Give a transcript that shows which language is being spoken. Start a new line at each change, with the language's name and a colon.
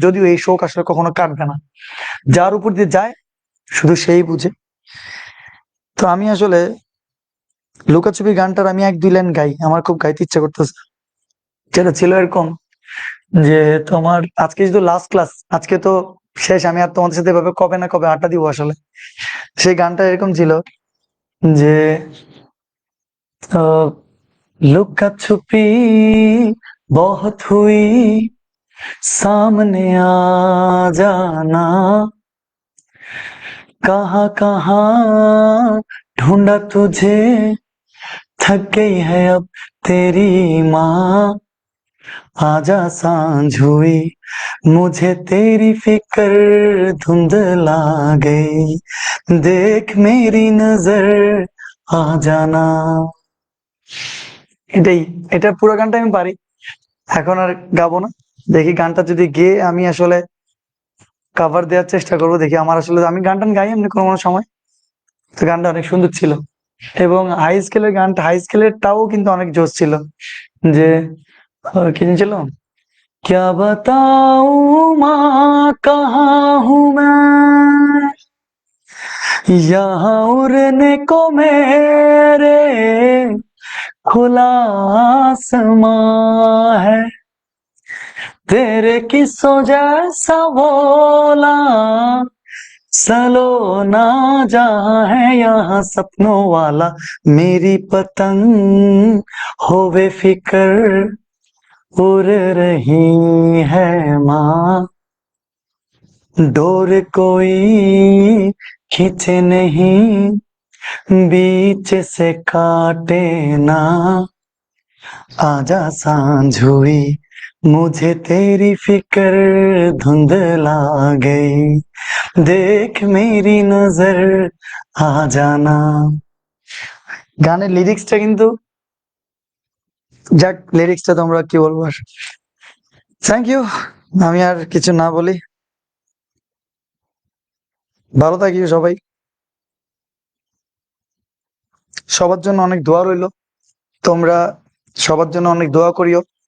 Bangla: যদিও এই শোক আসলে কখনো কাটবে না, যার উপর দিয়ে যায় শুধু সেই বুঝে। তো আমি আসলে লুকাছুপি গানটার আমি 1-2 লাইন গাই, আমার খুব গাইতে ইচ্ছা করতেছে। যেটা ছিল এরকম যে, তোমার আজকে যেহেতু লাস্ট ক্লাস, আজকে তো শেষ, আমি আর তোমাদের সাথে এভাবে কবে না কবে আড্ডা দিব আসলে। সেই গানটা এরকম ছিল যে
Hindi: लुका छुपी बहुत हुई, सामने आ जाना, कहाँ कहाँ ढूंढा तुझे, थक गई है अब तेरी माँ, आजा सांझ हुई, मुझे तेरी फिक्र धुंधला गई, देख मेरी नजर आ जाना।
Bangla: এটাই, এটা পুরো গানটা আমি পারি, এখন আর গাবো না। দেখি গানটা যদি গেয়ে আমি আসলে কভার দেওয়ার চেষ্টা করবো, দেখি আমার আসলে আমি গানটা গাই এমনি কোনো কোনো সময়। তো গানটা অনেক সুন্দর ছিল, এবং হাই স্কেলের গানটা, হাই স্কেলেরটাও কিন্তু অনেক জোশ ছিল। যে কি ছিল,
Hindi: क्या बताऊं माँ कहाँ हूँ मैं, यहाँ उड़ने को मेरे खुला आसमां है, तेरे किस्सों जैसा बोला सलोना जहाँ है यहाँ सपनों वाला, मेरी पतंग होवे फिकर उड़ रही है माँ, डोर कोई खींचे नहीं बीच से काटे ना, आजा सांझ हुई मुझे तेरी फिक्र धुंधला गई, देख मेरी नजर आ जाना।
Bangla: গানের লিরিক্সটা কিন্তু, যাক লিরিক্সটা তোমরা কি বলবো আর। থ্যাংক ইউ, আমি আর কিছু না বলি, ভালো থাকিও সবাই, সবার জন্য অনেক দোয়া রইলো, তোমরা সবার জন্য অনেক দোয়া করিও।